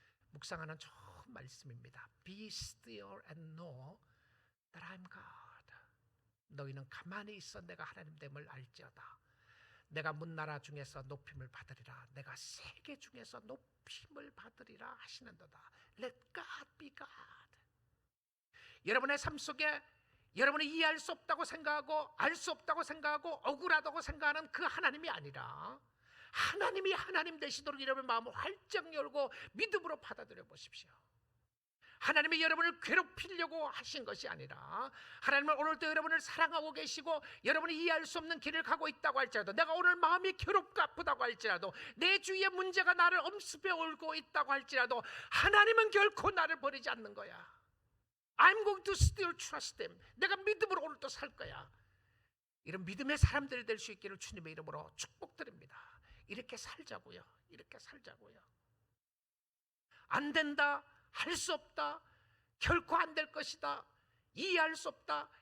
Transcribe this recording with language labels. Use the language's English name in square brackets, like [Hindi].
[Korean] 묵상하는 좋은 말씀입니다. [English] Be still and know that I'm God. [Korean] 너희는 가만히 있어. 내가 하나님 됨을 알지어다. 내가 문나라 중에서 높임을 받으리라. 내가 세계 중에서 높임을 받으리라 하시는도다. [English] Let God be God. [Korean] 여러분의 삶 속에 여러분이 이해할 수 없다고 생각하고 알 수 없다고 생각하고 억울하다고 생각하는 그 하나님이 아니라 하나님이 하나님 되시도록 여러분의 마음을 활짝 열고 믿음으로 받아들여 보십시오. 하나님이 여러분을 괴롭히려고 하신 것이 아니라 하나님은 오늘도 여러분을 사랑하고 계시고 여러분이 이해할 수 없는 길을 가고 있다고 할지라도 내가 오늘 마음이 괴롭고 아프다고 할지라도 내 주위에 문제가 나를 엄습해 올고 있다고 할지라도 하나님은 결코 나를 버리지 않는 거야. [English] I'm going to still trust him. [Korean] 내가 믿음으로 오늘도 살 거야. 이런 믿음의 사람들이 될 수 있기를 주님의 이름으로 축복드립니다. 이렇게 살자고요. 이렇게 살자고요. 안 된다. 할 수 없다. 결코 안 될 것이다. 이해할 수 없다.